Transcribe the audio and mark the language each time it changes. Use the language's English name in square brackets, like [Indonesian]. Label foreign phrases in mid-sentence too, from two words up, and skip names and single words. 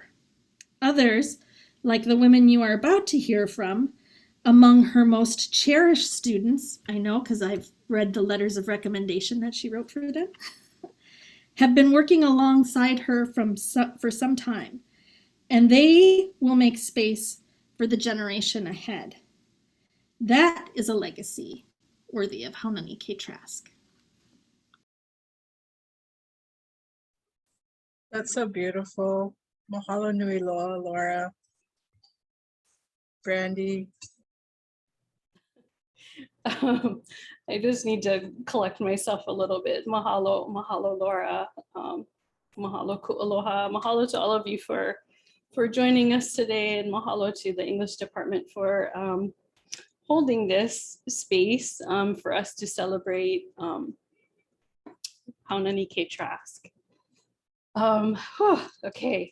[English] Others, like the women you are about to hear from, among her most cherished students, I know because I've read the letters of recommendation that she wrote for them, have been working alongside her for some time, and they will make space for the generation ahead. That is a legacy worthy of Haunani-Kay Trask. That's so beautiful. [Hawaiian] Mahalo nui loa, [English] Laura. Brandy. I just need to collect myself a little bit. [Hawaiian] Mahalo, mahalo, Laura. Mahalo ku'aloha. [English] Mahalo to all of you for joining us today, and mahalo to the English department for holding this space for us to celebrate Haunani-Kay Trask. Okay.